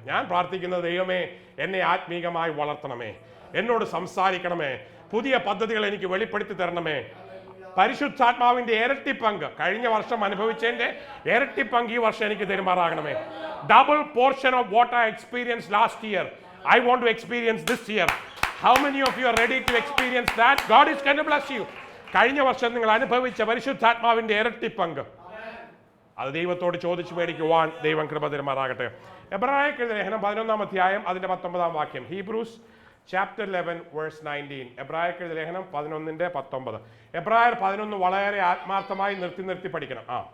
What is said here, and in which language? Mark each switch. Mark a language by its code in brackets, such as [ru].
[ml] ഞാൻ പ്രാർത്ഥിക്കുന്നത്, ദൈവമേ എന്നെ ആത്മീകമായി വളർത്തണമേ, എന്നോട് സംസാരിക്കണമേ, പുതിയ പദ്ധതികൾ എനിക്ക് വെളിപ്പെടുത്തി തരണമേ, പരിശുദ്ധാത്മാവിന്റെ ഇരട്ടി പങ്ക് കഴിഞ്ഞ വർഷം അനുഭവിച്ചതിന്റെ ഇരട്ടി പങ്ക് ഈ വർഷം എനിക്ക് തരുമാറാകണമേ. [en] Double portion of what I experience last year I want to experience this year. How many of you are ready to experience that? God is going to bless you. [ml] കഴിഞ്ഞ വർഷം നിങ്ങൾ അനുഭവിച്ച പരിശുദ്ധാത്മാവിന്റെ ഇരട്ടി പങ്ക് അത് ദൈവത്തോട് ചോദിച്ചു മേടിക്കുവാൻ ദൈവം കൃപ തരുമാറാകട്ടെ. എബ്രായർക്ക് ലേഖനം 11-ാം അധ്യായം അതിന്റെ 19-ാം വാക്യം. [en] Hebrews chapter 11 verse 19. [ml] എബ്രായർക്ക് ലേഖനം 11-ന്റെ 19. എബ്രായർ 11 വളരെ ആത്മാർത്ഥമായി നിർത്തി പഠിക്കണം.